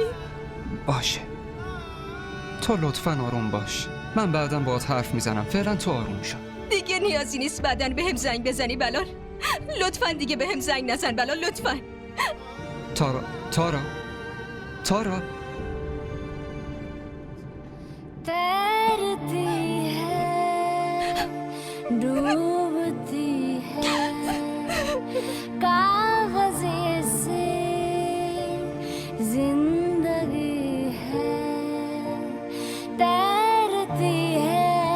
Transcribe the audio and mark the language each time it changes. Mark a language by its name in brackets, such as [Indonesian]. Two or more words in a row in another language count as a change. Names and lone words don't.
[Persian] باشه، تو لطفاً آروم باش. من بعدم باهات حرف میزنم. فعلا تو آروم شو. دیگه نیازی نیست بعدن بهم زنگ بزنی بلال. لطفاً دیگه بهم زنگ نزن بلال، لطفاً. تارا [Hindi] तैरती है डूबती है कागज़े से जिंदगी है तैरती है